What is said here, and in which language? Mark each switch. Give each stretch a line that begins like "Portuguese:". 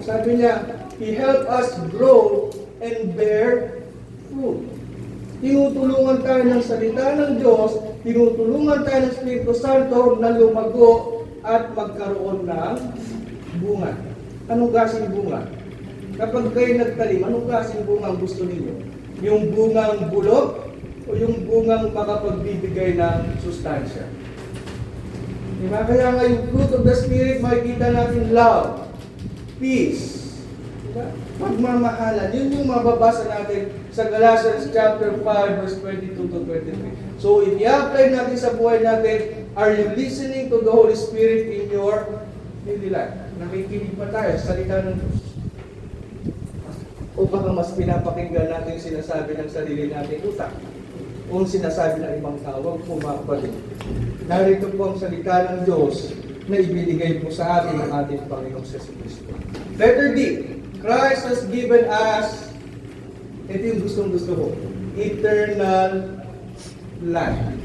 Filipino: Sabi niya,
English: He helped us grow and bear fruit.
Filipino: Tinutulungan tayo ng salita ng Diyos, tinutulungan tayo ng Espiritu Santo na lumago at magkaroon ng bunga. Anong klaseng bunga? Kapag kayo nagtanim, anong klaseng bunga ang gusto ninyo? Yung bungang bulok o yung bungang makapagbibigay ng sustansya? Diba? Kaya nga yung fruit of the Spirit, makikita natin love, peace, diba? Pagmamahalan. Yun yung mababasa natin sa Galatians chapter 5, verse 22 to 23.
English: So, if
Filipino: i-apply natin sa buhay natin,
English: are you listening to the Holy Spirit in your daily life?
Filipino: Nakikinig pa tayo sa salita ng Diyos? O baka mas pinapakinggan natin yung sinasabi ng sarili natin utak? O sinasabi ng ibang tao? Huwag po mga kapatid. Narito po ang salita ng Diyos na ibinigay po sa atin ng ating Panginoong Jesucristo.
English: Letter D, Christ has given us,
Filipino: ito yung gustong-gusto ko,
English: eternal life.